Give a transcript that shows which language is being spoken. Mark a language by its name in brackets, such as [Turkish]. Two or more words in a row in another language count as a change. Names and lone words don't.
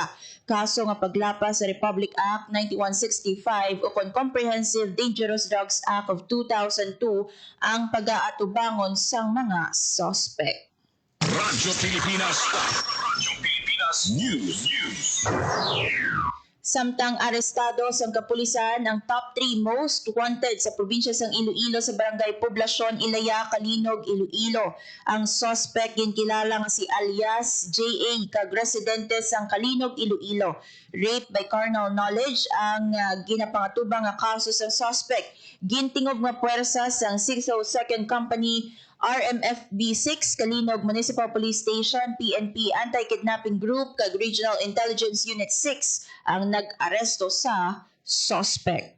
[Hiligaynon] Kaso nga paglapas sa Republic Act 9165 o Comprehensive Dangerous Drugs Act of 2002 ang pag-aatubangon sang mga suspect. Radyo Pilipinas. Radyo Pilipinas News. Samtang arestado sa kapulisan ang [English] top 3 most wanted [Hiligaynon] sa probinsya sang Iloilo sa barangay Poblasyon Ilaya, Kalinog, Iloilo. Ang suspect ginkilala nga si alias J.A. kag residente sang Kalinog, Iloilo. [English] Rape by carnal knowledge [Hiligaynon] ang ginapangatubang nga kaso sa suspect. Gintingog nga puwersa sang 602nd Company RMFB 6 Kalinog Municipal Police Station PNP Anti-Kidnapping Group kag Regional Intelligence Unit 6 ang nag-aresto sa suspect.